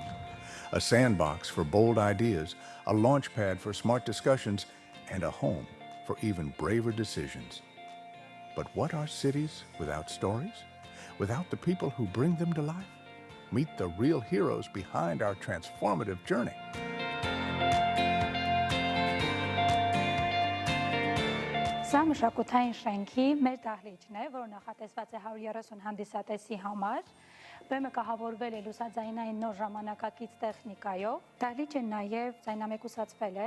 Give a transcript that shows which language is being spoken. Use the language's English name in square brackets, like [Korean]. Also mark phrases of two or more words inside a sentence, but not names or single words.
[English] A sandbox for bold ideas, a launchpad for smart discussions, and a home for even braver decisions. But what are cities without stories? Without the people who bring them to life? Meet the real heroes behind our transformative journey. [Armenian] Սա մշակութային շենքի մեր դահլիճն է, որը նախատեսված է 130 հանդիսատեսի համար։ Բեմը կահավորվել է լուսաձայնային նոր ժամանակակից տեխնիկայով։ Դահլիճը նաև ձայնամեկուսացվել է,